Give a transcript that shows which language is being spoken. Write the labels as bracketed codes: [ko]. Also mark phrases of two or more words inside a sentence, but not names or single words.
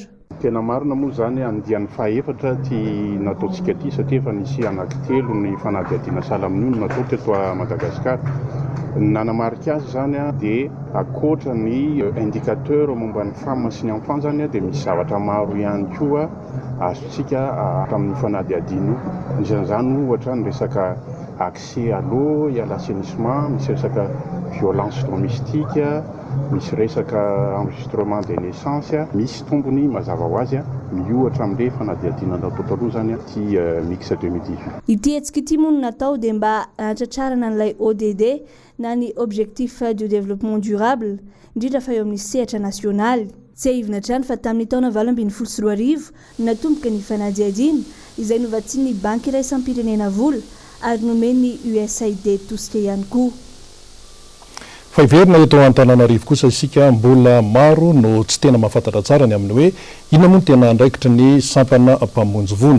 [mg] Tena marina moa zany andian'ny fahaefatra ty nataontsika ty satria efa nisy anankitelo ny fanadiadiana salaminy no natao teto Madagasikara. Nanamarika azy zany dia akoatra ny indicateur momba ny femme sy ny enfant zany dia misy zavatra maro ihany koa azontsika amin'ny fanadiadiana. Isan'izany ohatra ny resaka [fr] accès à l'eau et à l'assainissement, [mg] misy resaka [fr] violence domestique, [mg] misy resaka [fr] enregistrement des naissances, [mg] misy tombony mazava ho azy miohatra amin'ilay fanadihadinana tao taloha zany ty mix 2018. Ity hetsika ity moa no natao dia mba hanatratrarana n'ilay ODD na ny [fr] objectif du développement durable [mg] indrindra fa eo amin'ny sehatra nasionaly. Tsy ahivina trany fa tamin'ny taona 2024 no natomboka ny fanadihadiana izay novatsian'ny banky iray isam-pirenena vola ary nomeny USAID tosika ihany koa. Fa iverina eto Antananarivo kosa isika mbola maro no tsy tena mahafantatra tsara ny amin'ny hoe inona moa tena andraikitry ny sampana mpamonjy vola.